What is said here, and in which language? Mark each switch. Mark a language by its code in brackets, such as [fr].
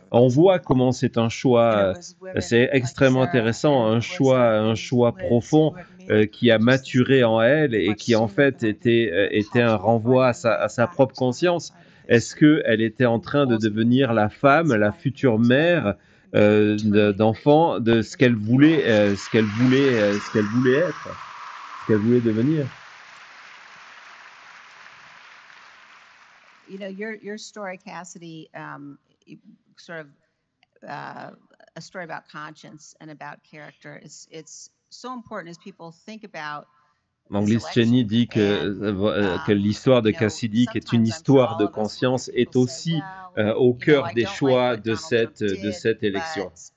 [fr] On voit comment c'est un choix, c'est extrêmement intéressant, un choix profond qui a maturé en elle et qui en fait était un renvoi à sa propre conscience. Est-ce qu'elle était en train de devenir la femme, la future mère d'enfants de ce qu'elle voulait être, ce qu'elle voulait devenir? [en] You know, your story, Cassidy, sort of a story about conscience and about character. It's so important as people think about [fr] Donc [en] this [fr] Liz Cheney [en] election. [fr] dit que l'histoire de Cassidy, qui est une histoire de conscience, est aussi au cœur des choix de cette élection.